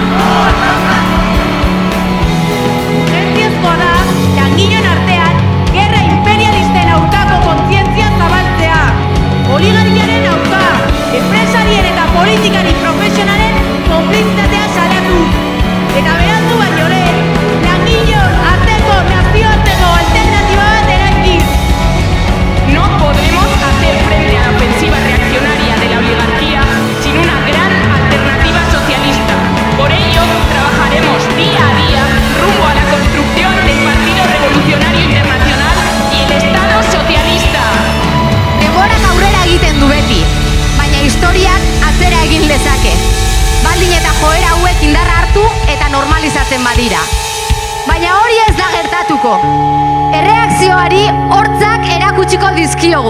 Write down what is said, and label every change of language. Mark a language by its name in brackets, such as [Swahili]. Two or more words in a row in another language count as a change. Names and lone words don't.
[Basque] Urgentziazkoa da langileen artean gerra imperialisten aurkako kontzientzia zabaltzea. Oligariaren aurka, enpresarien eta politikari profesionalen konplizitatea salatu. Eta berandu baino lehen, langileon arteko nazioarteko alternatiba bat eraikiz. [Spanish] No podemos hacer frente a la ofensiva reaccionaria de la oligarquía sin una gran alternativa socialista. Por ello, trabajaremos día a día rumbo a la construcción del Partido Revolucionario Internacional y el Estado Socialista. [Basque] Denborak aurrera egiten du beti, baina historiak atzera egin lezake. Baldin eta joera hauek indarra hartu eta normalizatzen badira. Baina hori ez da gertatuko. Erreakzioari hortzak erakutsiko dizkiogu.